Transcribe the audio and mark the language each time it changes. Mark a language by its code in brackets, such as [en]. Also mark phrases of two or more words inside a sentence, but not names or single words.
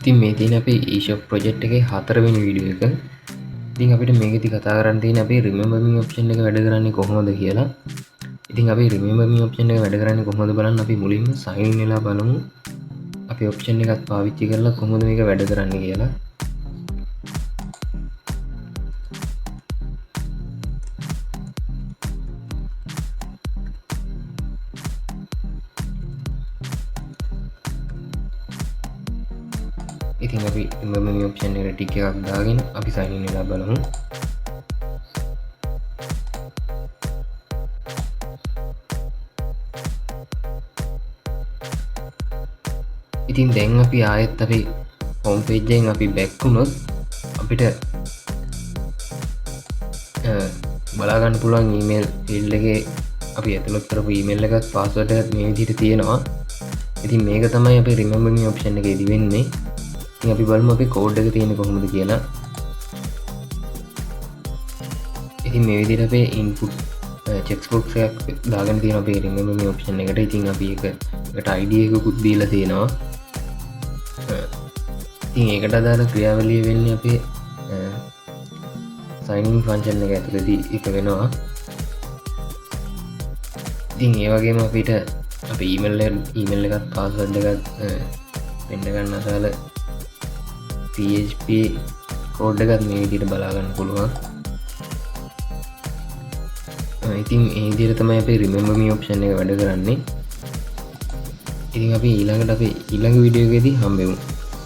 [si] ඉතින් මේ තියෙන අපේ eShop project එකේ 4 වෙනි වීඩියෝ එක. ඉතින් අපිට මේකෙදි කතා කරන්න තියෙන අපේ [en] remember me option [si] එක වැඩ කරන්නේ කොහොමද කියලා. ඉතින් අපි [en] remember me option [si] එක වැඩ කරන්නේ කොහොමද බලන්න අපි මුලින්ම [en] sign in [si] වෙලා බලමු. අපි option එකක් පාවිච්චි කරලා කොහොමද මේක වැඩ කරන්නේ කියලා. ඉතින් අපි [en] remember me option [si] එකට ටික එකක් දාගෙන අපි [en] sign in [si] වෙලා බලමු. ඉතින් දැන් අපි ආයෙත් අපි [en] home page [si] එකෙන් අපි බැක් වුණොත් අපිට බලා ගන්න පුළුවන් [en] email field [si] එකේ අපි ඇතුළත් කරපු ඊමේල් එකත් පාස්වර්ඩ් එකත් මේ විදිහට තියෙනවා. ඉතින් මේක තමයි අපි [en] remember me option [si] එකේදී වෙන්නේ. ඉතින් අපි බලමු අපි කෝඩ් එක තියෙන්නේ කොහොමද කියලා. ඉතින් මේ විදිහට අපේ [en] input check box [si] එකක් දාගෙන තියෙනවා අපේ [en] remember me option [si] එකට. ඉතින් අපි ඒකට ID එකකුත් දීලා තියෙනවා. ඉතින් ඒකට අදාළ ක්‍රියාවලිය වෙන්නේ අපේ [en] sign in function [si] එක ඇතුළතදී එක වෙනවා. ඉතින් ඒ වගේම අපිට අපේ ඊමේල් එකත් පාස්වර්ඩ් එකත් වෙන්න ගන්න අදාළ PHP කෝඩ් එකත් මේ විදිහට බලා ගන්න පුළුවන්. ඉතින් මේ විදිහට තමයි අපේ [en] remember me option [si] එක වැඩ කරන්නේ. ඉතින් අපි ඊළඟට අපේ ඊළඟ වීඩියෝ එකේදී හම්බෙමු.